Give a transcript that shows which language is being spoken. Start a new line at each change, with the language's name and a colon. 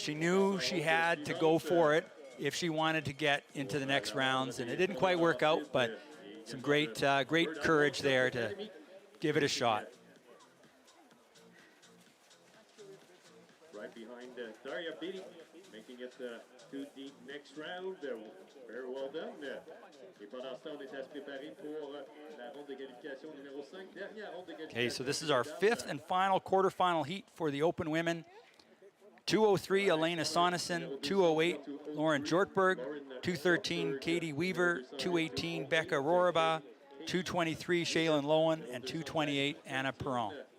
English: She knew she had to go for it if she wanted to get into the next rounds. And it didn't quite work out, but some great courage there to give it a shot. Right behind Daria Beatty, making it to the next round. Very well done.
French: Et pendant ce temps, on est à se préparer pour la ronde de qualification numéro 5. Dernière ronde de qualification.
English: Okay, so this is our fifth and final quarterfinal heat for the Open Women. 2:03, Elena Sonneson. 2:08, Lauren Jortberg. 2:13, Katie Weaver. 2:18, Becca Roraba. 2:23, Shaylin Lowen. And 2:28, Anna Perron.